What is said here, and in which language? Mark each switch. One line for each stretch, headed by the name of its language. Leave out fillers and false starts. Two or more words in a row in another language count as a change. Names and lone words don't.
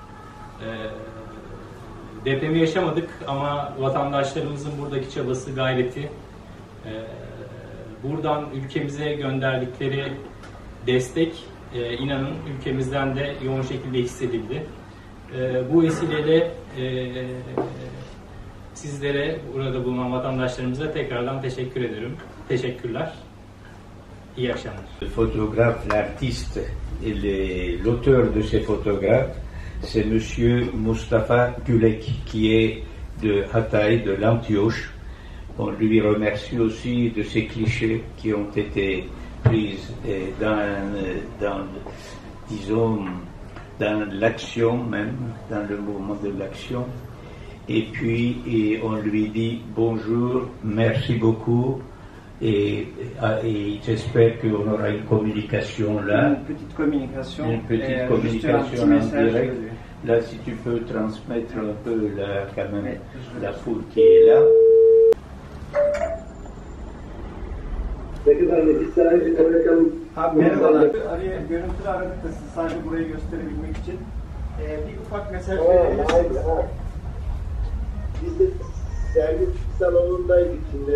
Turkish: Depremi yaşamadık ama vatandaşlarımızın buradaki çabası, gayreti, buradan ülkemize gönderdikleri destek inanın ülkemizden de yoğun şekilde hissedildi. Bu vesileyle sizlere, burada bulunan vatandaşlarımıza tekrardan teşekkür ederim. Teşekkürler. İyi akşamlar.
French: Le photographe, l'artiste et l'auteur de ces photographes, c'est Monsieur Mustafa Gülek, qui est de Hatay, de l'Antioche. On lui remercie aussi de ces clichés qui ont été pris disons, dans l'action même, dans le mouvement de l'action. Et puis on lui dit bonjour, merci beaucoup, et j'espère qu'on aura une communication là. Une petite communication. Une petite communication en direct. Là, si tu peux transmettre un peu là, quand même, la foule qui est là.
Turkish: Merhabalar. Araya görüntülü aradık da siz sadece burayı gösterebilmek için. Bir ufak mesaj verebilirsiniz. Biz de sergi salonundaydık şimdi.